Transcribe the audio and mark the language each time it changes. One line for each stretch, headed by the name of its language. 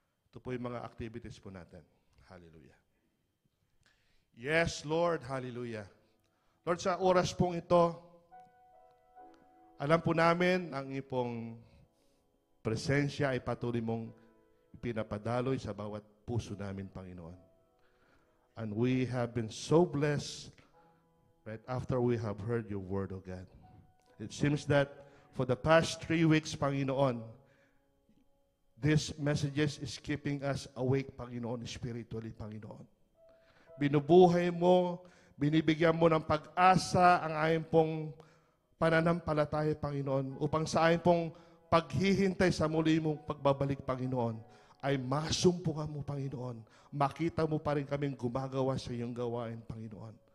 Filipino: Ito po yung mga activities po natin. Hallelujah.
English: Yes, Lord.
Filipino: Hallelujah. Lord, sa oras pong ito, alam po namin ang ipong presensya ay patuloy mong pinapadaloy sa bawat puso namin, Panginoon.
English: And we have been so blessed right after we have heard your word, O God. It seems that for the past 3 weeks, Panginoon, these messages is keeping us awake, Panginoon, spiritually, Panginoon.
Filipino: Binubuhay mo, binibigyan mo ng pag-asa ang ayon pong pananampalataya, Panginoon, upang sa ayon pong paghihintay sa muli mong pagbabalik, Panginoon, ay masumpungan mo, Panginoon. Makita mo pa rin kaming gumagawa sa iyong gawain, Panginoon.